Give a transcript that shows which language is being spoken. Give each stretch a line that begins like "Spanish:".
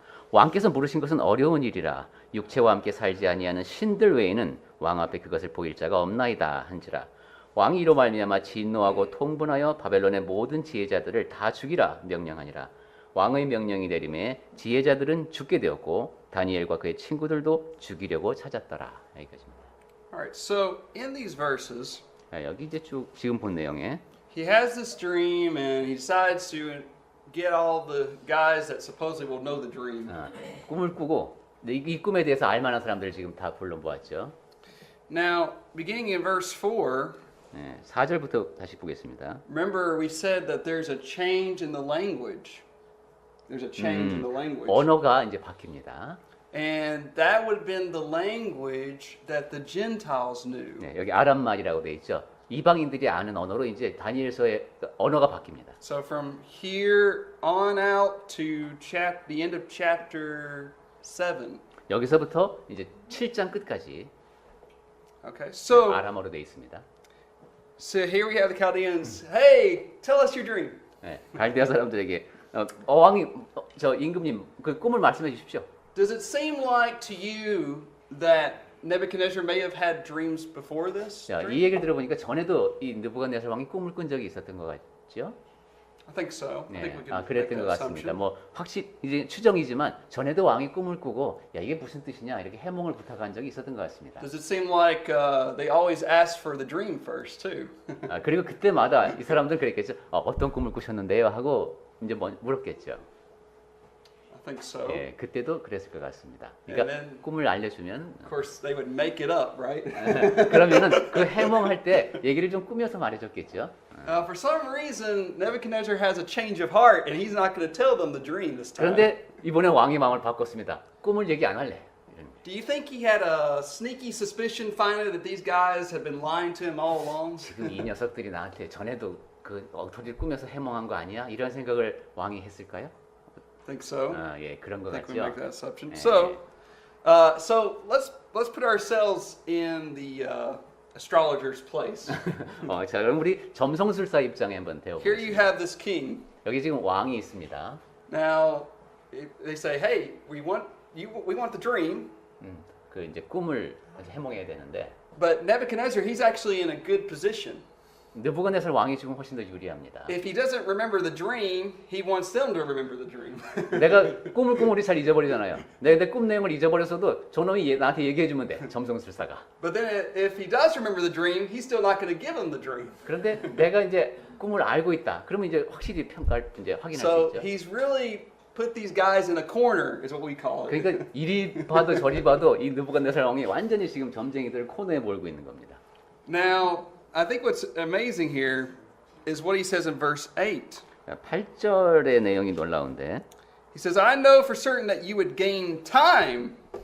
Korean: 왕께서 물으신 것은 어려운 일이라. 육체와 함께 살지 아니하는 신들 외에는 왕 앞에 그것을 보일 자가 없나이다 한지라. 왕이 이로 말미암아 진노하고 통분하여 바벨론의 모든 지혜자들을 다 죽이라 명령하니라. 왕의 명령이 내림에 지혜자들은 죽게 되었고 다니엘과 그의 친구들도 죽이려고 찾았더라. 여기까지입니다.
English: All right, so in these verses,
Korean: 여기 이제 쭉 지금 본 내용에
English: he has this dream and he decides to get all the guys that supposedly will know the dream.
Korean: 꿈을 꾸고 이 꿈에 대해서 알만한 사람들 지금 다 불러보았죠.
English: Now, beginning in verse 4,
Korean: 4절부터 다시 보겠습니다.
English: remember we said that there's a change in the language. there's a change in the language.
Korean: 언어가 이제 바뀝니다.
English: And that would have been the language that the Gentiles knew.
Korean: 네, 여기 아람말이라고 돼 있죠. 이방인들이 아는 언어로 이제 다니엘서의 언어가 바뀝니다.
English: So from here on out to the end of chapter 7.
Korean: 여기서부터 이제 7장 끝까지
English: Okay, so
Korean: 아람어로 돼 있습니다.
English: So here we have the Chaldeans. Hey, tell us your dream.
Korean: 네, 갈대아 사람들에게 왕이 저 임금님 그 꿈을 말씀해 주십시오.
English: Does it seem like to you that Nebuchadnezzar may have had dreams before this?
Korean: 자,
English: dream?
Korean: 이 얘기를 들어보니까 전에도 이 느부갓네살 왕이 꿈을 꾼 적이 있었던 것 같죠?
English: I think so. I
Korean: 네,
English: think we can make
Korean: 그랬던 것
English: that
Korean: 같습니다.
English: assumption.
Korean: 뭐 확실히 이제 추정이지만 전에도 왕이 꿈을 꾸고 야 이게 무슨 뜻이냐 이렇게 해몽을 부탁한 적이 있었던 것 같습니다.
English: Does it seem like they always ask for the dream first too?
Korean: 그리고 그때마다 이 사람들은 그랬겠죠. 어떤 꿈을 꾸셨는데요? 하고 이제 물었겠죠.
English: I think so.
Korean: 예, 그때도 그랬을 것 같습니다. 그러니까
English: And then-
Korean: 꿈을 알려주면
English: Of course, they would make it up, right?
Korean: 그러면은 그 해몽할 때 얘기를 좀 꾸며서 말해줬겠죠.
English: For some reason, Nebuchadnezzar has a change of heart, and he's not going to tell them the dream this time.
Korean: 그런데 이번에 왕이 마음을 바꿨습니다. 꿈을 얘기 안 할래. 이런.
English: Do you think he had a sneaky suspicion finally that these guys had been lying to him all along?
Korean: 지금 이 녀석들이 나한테 전에도 그 엉터리를 꾸며서 해몽한 거 아니야? 이런 생각을 왕이 했을까요?
English: I think so.
Korean: 예, 그런 것
English: I think we
Korean: 같죠.
English: make that assumption.
Korean: 네.
English: So let's put ourselves in the astrologer's place.
Korean: 자, 그럼 우리 점성술사 입장에 한번
English: Here you
Korean: 대어보겠습니다.
English: have this king.
Korean: 여기 지금 왕이 있습니다.
English: Now they say, "Hey, we want the dream."
Korean: 그 이제 꿈을 해몽해야 되는데
English: But Nebuchadnezzar, he's actually in a good position.
Korean: 느부갓네살 왕이 지금 훨씬 더 유리합니다.
English: If he doesn't remember the dream, he wants them to remember the dream.
Korean: 내가 꿈을 꾸면 우리 잘 잊어버리잖아요. 내 꿈 내용을 잊어버렸어도 저놈이 나한테 얘기해주면 돼. 점성술사가.
English: But then if he does remember the dream, he's still not going to give him the dream.
Korean: 그런데 내가 이제 꿈을 알고 있다. 그러면 이제 확실히 평가를 이제 확인할
English: So
Korean: 수 있죠.
English: he's really put these guys in a corner, is what we call it.
Korean: 그러니까 이리 봐도 저리 봐도 이 느부갓네살 왕이 완전히 지금 점쟁이들 코너에 몰고 있는 겁니다.
English: Now, I think what's amazing here is what he says in verse 8.
Korean: 8절의 내용이 놀라운데
English: He says, I know for certain that you would gain time.